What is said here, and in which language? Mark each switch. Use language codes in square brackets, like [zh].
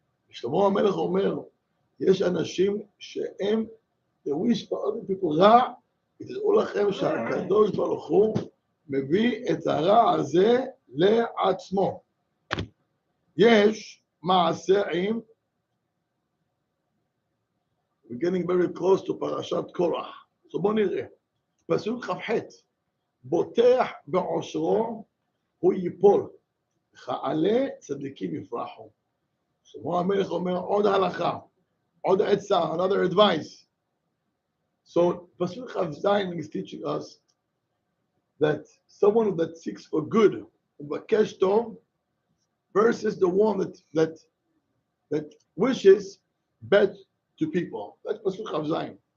[he] שלמה המלך אומר, יש אנשים שהם, [en] they wish for other people [he] רע, ותדעו לכם שהקדוש ברוך הוא מביא את הרע הזה לעצמו. יש מעשרים, [en] we're getting very close to פרשת קורח. [he] So בואו נראה. פסוק כ"ח, בוטח בעושרו, הוא ייפול, וכעלה צדיקים יפרחו. שלמה המלך אומר עוד הלכה, עוד עצה, [en] another advice. So Pasuk Zayin is teaching us that someone that seeks for good, ubakesh tov, versus the one that wishes bad to people. That's Pasuk Zayin.